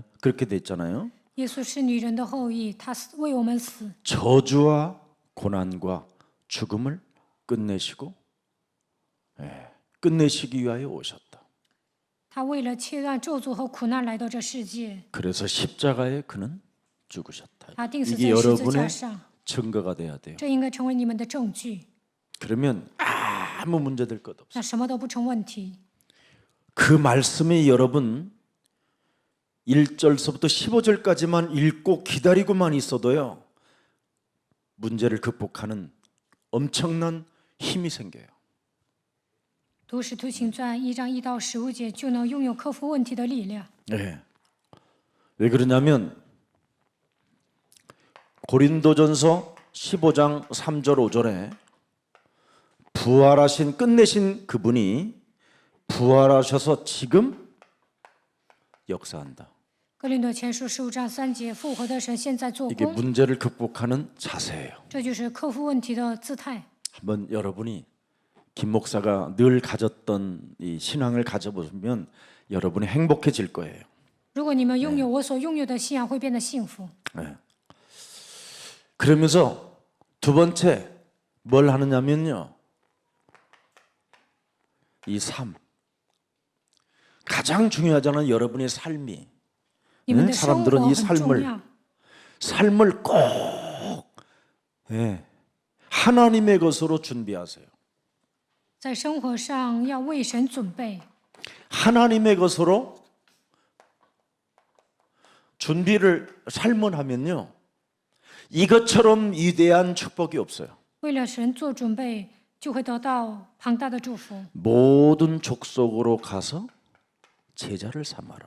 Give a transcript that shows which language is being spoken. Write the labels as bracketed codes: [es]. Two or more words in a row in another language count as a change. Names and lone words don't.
[ko] 그렇게 됐잖아요. [zh] 耶稣是女人的后裔，他为我们死， [ko] 저주와 고난과 죽음을 끝내시고 끝내시기 위하여 오셨다. [zh] 他为了切断咒诅和苦难来到这世界， [ko] 그래서 십자가에 그는 죽으셨다. [zh] 他钉死 [ko] 이게 [zh] 在十字架 [ko] 여러분의 [zh] 上， [ko] 증거가 돼야 돼요. [zh] 这应该成为你们的证据。 [ko] 그러면 아무 문제될 것 없어요. [zh] 那什么都不成问题。 [ko] 그 말씀이 여러분 1절서부터 15절까지만 읽고 기다리고만 있어도요. 문제를 극복하는 엄청난 힘이 생겨요. [zh] 读使徒行传1章1到15节，就能拥有克服问题的力量。 [ko] 네. 왜 그러냐면 고린도전서 15장 3절 5절에 부활하신 끝내신 그분이 부활하셔서 지금 역사한다. [zh] 哥林多前书15章3节，复活的神现在做 [ko] 이게 [zh] 工， [ko] 문제를 극복하는 자세예요. [zh] 这就是克服问题的姿态。 [ko] 한번 여러분이 김 목사가 늘 가졌던 이 신앙을 가져보면 여러분이 행복해질 거예요. [zh] 如果你们拥有我所拥有的信仰，会变得幸福。 [ko] 그러면서 두 번째 뭘 하느냐면요. 이 삶. 가장 중요하잖아요. 여러분의 삶이. [zh] 你们的生活 [ko] 사람들은 이 [zh] 很重 [ko] 삶을 [zh] 要， [ko] 삶을 꼭 예, 하나님의 것으로 준비하세요. [zh] 在生活上要为神准备， [ko] 하나님의 것으로 준비를 삶을 하면요. 이것처럼 위대한 축복이 없어요. [zh] 为了神做准备，就会得到庞大的祝福。 [ko] 모든 족속으로 가서 제자를 삼아라.